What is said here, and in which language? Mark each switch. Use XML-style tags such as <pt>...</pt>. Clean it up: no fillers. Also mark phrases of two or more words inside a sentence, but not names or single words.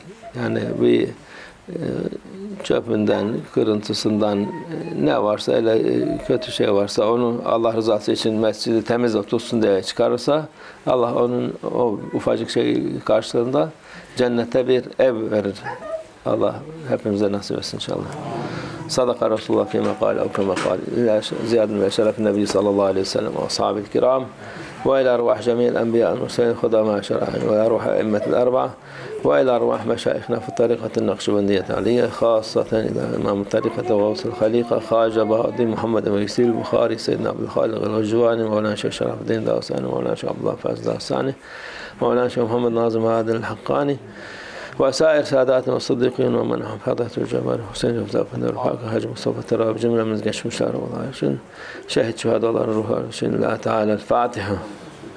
<tr>Yani bir çöpünden, kırıntısından ne varsa, öyle kötü şey varsa onu Allah rızası için mescidi temiz tutsun diye çıkarırsa Allah onun o ufacık şey karşılığında cennete bir ev verir. Allah hepimize nasip etsin inşallah.</tr> <ar>صدق رسول الله فيما قال أو كما قال. زيادة وشرف النبي صلى الله عليه وسلم وأصحاب الكرام. وإلى أرواح جميع الأنبياء المرسلين خدماء شرائعهم وإلى أرواح أئمة الأربعة وإلى أرواح مشايخنا في الطريقة النقشبندية العلية خاصة إلى إمام الطريقة وغوث الخليقة خواجة بهاء محمد بن يسير البخاري سيدنا عبد الخالق الغجواني مولانا شيخ شرف الدين داوساني مولانا شيخ عبد الله فاز داوساني مولانا شيخ محمد ناظم عادل الحقاني وسائر ساداتنا والصديقين ومنهم فضيلة الجبار حسين جمزاف الرفاق حاج مصطفى تراب جملة من geçmişler والله شهد شهداء الله الروح الله تعالى الفاتحة.</ar>